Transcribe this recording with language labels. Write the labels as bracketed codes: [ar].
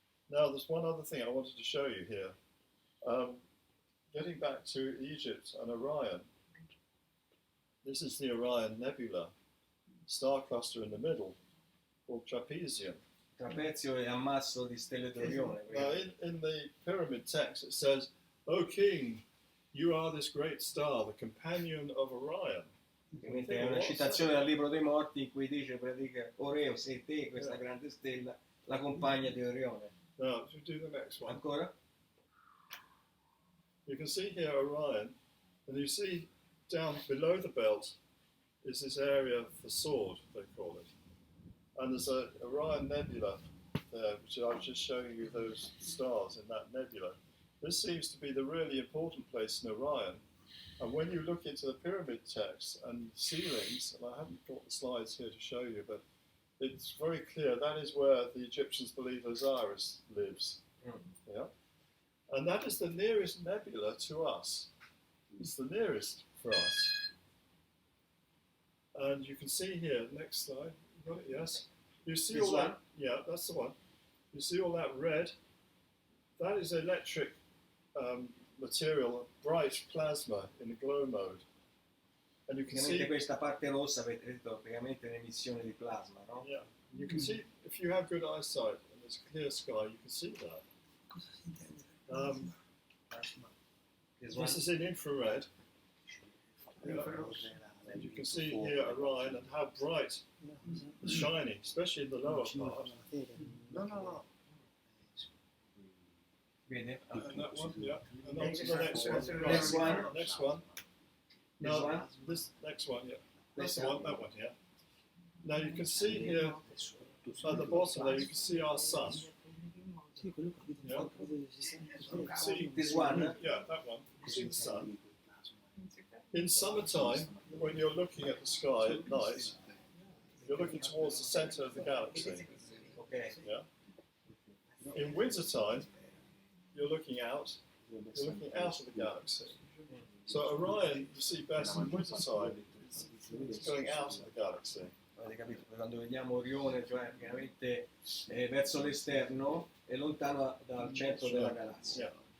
[en] Now, there's one other thing I wanted to show you here. Getting back to Egypt and Orion, this is the Orion Nebula, star cluster in the middle, called Trapezium. [it] Trapezio è ammasso di stelle d'Orione. [en] Now, in the pyramid text, it says, "O king, you are this great star, the companion of Orion." [it] Ovviamente è una citazione dal libro dei morti in cui dice pratica Oreo, sei te questa grande stella, la compagna di Orione. [en] Now, if you do the next one, [it] Ancora? [en] you can see here Orion, and you see down below the belt is this area of the sword, they call it. And there's a Orion Nebula there, which I was just showing you those stars in that nebula. This seems to be the really important place in Orion. And when you look into the pyramid text and ceilings, and I haven't got the slides here to show you, but it's very clear that is where the Egyptians believe Osiris lives. Yeah? And that is the nearest nebula to us. It's the nearest for us. And you can see here, next slide, you got it, yes? You see This all one? that, yeah, that's the one. You see all that red? That is electric material, bright plasma in the glow mode. And you can [it] Praticamente [en] see, [it] questa parte rossa avete detto praticamente un'emissione di plasma, no? [en] yeah, you can see, if you have good eyesight and there's a clear sky, you can see that. [it] Cosa si intende? [en] This one? This is in infrared. Yeah. And you can see here Orion and how bright it's shining, especially in the lower part. No. [it] Vede? [en] And that one, yeah. And on to the next one. Next one. Next one. This Now, one? this next one, yeah. That's This the one, that one, yeah. Now you can see here at the bottom there, you can see our sun. [it] Sì, quello che [en] Yeah. You can see, This one? yeah, that one. You can see the sun. In summertime, when you're looking at the sky at night, you're looking towards the centre of the galaxy. Ok. Yeah. In wintertime, you're looking out of the galaxy. So Orion, you see best in wintertime, it's going out of the galaxy. [it] Avete capito? Quando vediamo Orione, cioè praticamente verso l'esterno, è lontano dal centro della galassia.